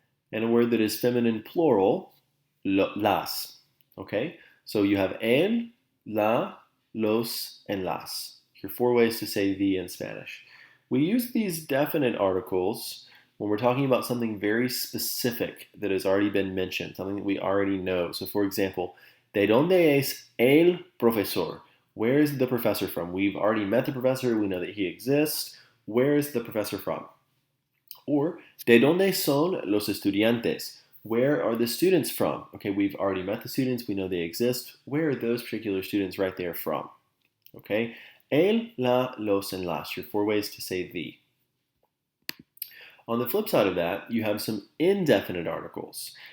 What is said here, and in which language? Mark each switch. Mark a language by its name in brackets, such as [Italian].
[English] And a word that is feminine plural, las. Okay? So you have el, la, los, and las. Your 4 ways to say the in Spanish. We use these definite articles when we're talking about something very specific that has already been mentioned, something that we already know. So for example, [Spanish] ¿de dónde es el profesor? [English] Where is the professor from? We've already met the professor. We know that he exists. Where is the professor from? Or, [Spanish] ¿de dónde son los estudiantes? [English] Where are the students from? Okay, we've already met the students. We know they exist. Where are those particular students right there from? Okay, el, la, los, and las, your 4 ways to say the. On the flip side of that, you have some indefinite articles.